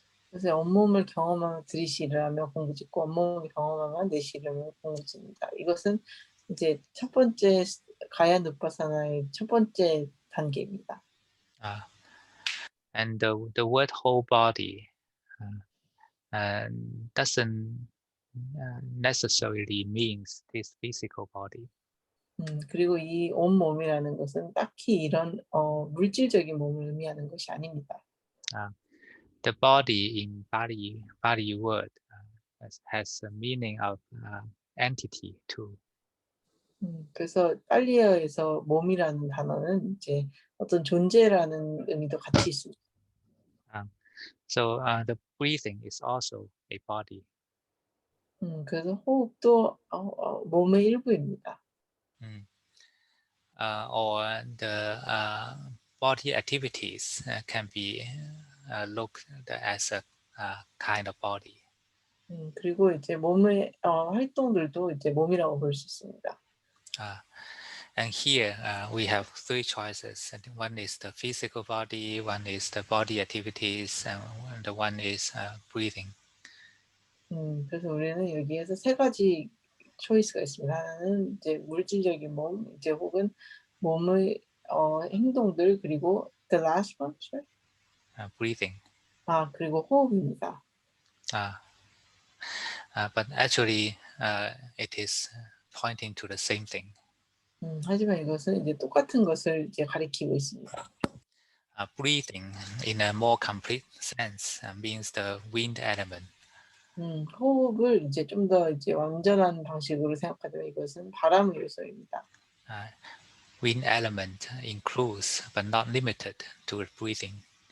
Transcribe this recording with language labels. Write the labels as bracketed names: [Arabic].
[Korean] 그래서 온몸을 경험하면 들이쉬를 하며 공부짓고 온몸을 경험하면 내쉬를 하며 공부짓니다. 이것은 이제 첫 번째 가야 누파사나의 첫 번째 단계입니다. [English] And the word whole body doesn't necessarily means this physical body. [Korean] 그리고 이 온몸이라는 것은 딱히 이런 물질적인 몸을 의미하는 것이 아닙니다. [English] The body in Pali word has a meaning of entity too. [Korean] 그래서 빨리어에서 몸이라는 단어는 이제 어떤 존재라는 의미도 같이 있습니다. [English] So the breathing is also a body. [Korean] 그래서 호흡도 몸의 일부입니다. [English] Or the body activities can be looked as a kind of body. [Korean] 그리고 이제 몸의 활동들도 이제 몸이라고 볼 수 있습니다. [English] And here we have three choices. One is the physical body, one is the body activities, and the one is breathing. [Korean] 그래서 우리는 여기에서 세 가지 초이스가 있습니다. 하나는 이제 물질적인 몸, 이제 혹은 몸의 행동들, 그리고 [English] the last one, sorry? Breathing. [Korean] 그리고 호흡입니다. [English] But actually, it is pointing to the same thing. [Korean] 하지만 이것은 이제 똑같은 것을 이제 가리키고 있습니다. [English] Breathing, in a more complete sense, means the wind element. [Korean] 호흡을 이제 좀 더 이제 완전한 방식으로 생각하자면 이것은 바람의 요소입니다. [English] Wind element includes, but not limited to breathing.